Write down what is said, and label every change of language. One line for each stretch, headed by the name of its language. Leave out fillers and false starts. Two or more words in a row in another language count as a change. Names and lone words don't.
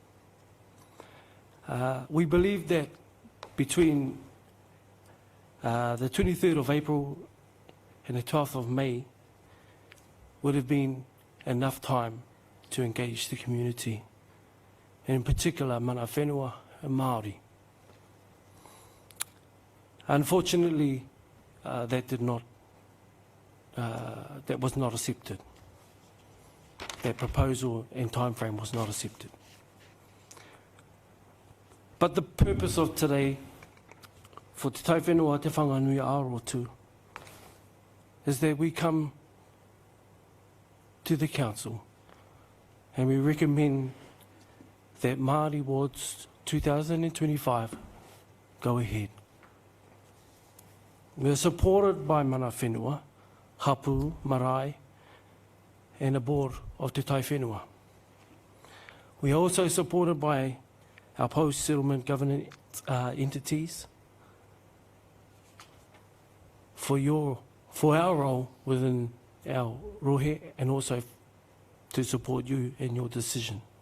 English: We believe that between the 23rd of April and the 12th of May would have been enough time to engage the community, and in particular
Māori: mana whenua
English: and Māori. Unfortunately, that was not accepted. That proposal and time frame was not accepted. But the purpose of today for Te Tai Whenua Te Whanganui Aorotu is that we come to the council and we recommend that Māori wards 2025 go ahead. We are supported by
Māori: mana whenua, hapu, marae,
English: and the board of Te Tai Whenua. We are also supported by our post-settlement governance entities for our role within our rohe and also to support you in your decision.